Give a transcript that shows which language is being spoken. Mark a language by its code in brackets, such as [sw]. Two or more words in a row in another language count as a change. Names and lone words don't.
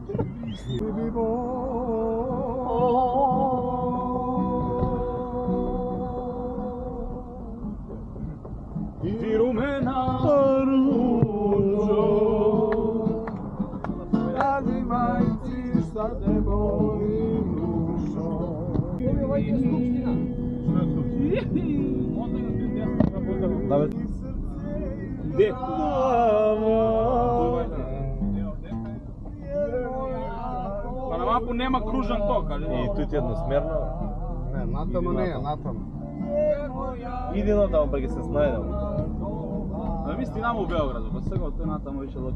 [sr] Ти румена ружо, ради мајци šta te boli dušo. Gde? [mk] Па на мапу нема кружен ток, али? И тут едносмерно. Не, натаму не е, натаму. Иди натаму па ќе се снајдем. Да ми стигнаме у Белград, па сега од тој натаму веќе лак.